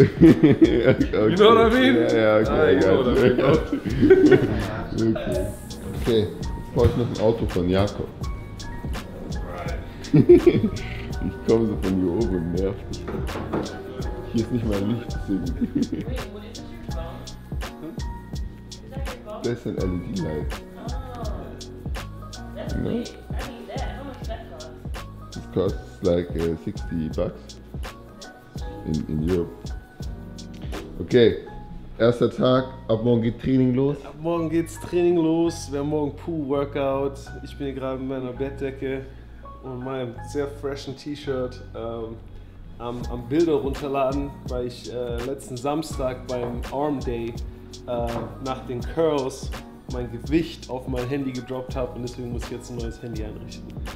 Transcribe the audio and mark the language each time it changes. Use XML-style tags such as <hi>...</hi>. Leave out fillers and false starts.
<en>Okay. You know what I mean?</en> <de>Ja, okay.</de> <en>You know what I mean, bro.</en> <de>Okay, jetzt brauche ich noch ein Auto von Jakob. Ich komme so von hier oben und nerv dich. Hier ist nicht mal Licht, deswegen.</de> <en>Wait, what is this, your phone? Is that your phone?</en> <de>Das ist ein LED-Light.</de> <en>Oh. That's No. big. I need that. How much that cost? This costs like $60 in Europe.</en> <de>Okay, erster Tag, ab morgen geht Training los. Ab morgen geht's Training los. Wir haben morgen Pool-Workout. Ich bin hier gerade in meiner Bettdecke und meinem sehr freshen T-Shirt am Bilder runterladen, weil ich letzten Samstag beim Arm Day nach den Curls mein Gewicht auf mein Handy gedroppt habe und deswegen muss ich jetzt ein neues Handy einrichten.</de>